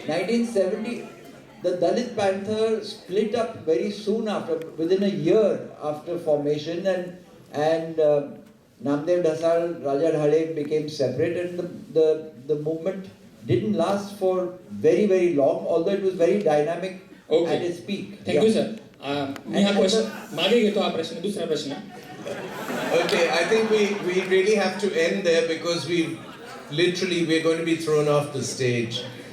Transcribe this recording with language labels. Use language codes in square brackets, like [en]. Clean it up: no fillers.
[en] 1970, the Dalit Panther split up very soon after, within a year after formation, and Namdev Dhasal, Raja Dhale became separate, and the movement didn't last for very, very long, although it was very dynamic at its peak. Thank you, sir. [mr] मी हा question मागे घेतो हा प्रश्न दुसरा प्रश्न. [en] Okay, I think we really have to end there because we're going to be thrown off the stage.